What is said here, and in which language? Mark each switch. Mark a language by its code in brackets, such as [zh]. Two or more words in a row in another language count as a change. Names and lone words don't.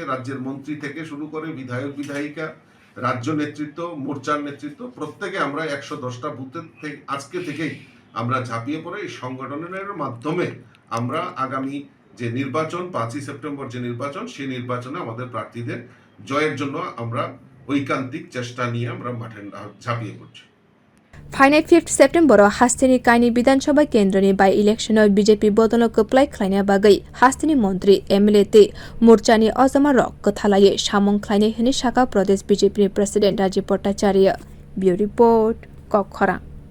[bn] রাজ্যের মন্ত্রী থেকে শুরু করে বিধায়ক বিধায়িকা রাজ্য নেতৃত্ব মোর্চার নেতৃত্ব প্রত্যেকে আমরা 110টা বুথে আজকে থেকেই আমরা ঝাঁপিয়ে পড়ে এই সংগঠনের মাধ্যমে আমরা আগামী যে নির্বাচন 5 সেপ্টেম্বর যে নির্বাচন সেই নির্বাচনে আমাদের প্রার্থীদের জয়ের জন্য আমরা ঐকান্তিক চেষ্টা নিয়ে আমরা মাঠে ঝাঁপিয়ে পড়ছি [trp] फाइनाय 5 सेप्टेम्बर हास्तेनि काइनि विधानसभा केन्द्रनि बाय इलेक्शन बीजेपी बदल गोप्लाय खलायनाय बागै हास्तेनि मंत्री एमएलए ते मोर्चानि अजमा रक कथालायै सामं खलायनाय हनि साखा प्रदेश बीजेपी प्रेसिडेंट राजीब भट्टाचार्य [en] bureau report [trp] कखरा।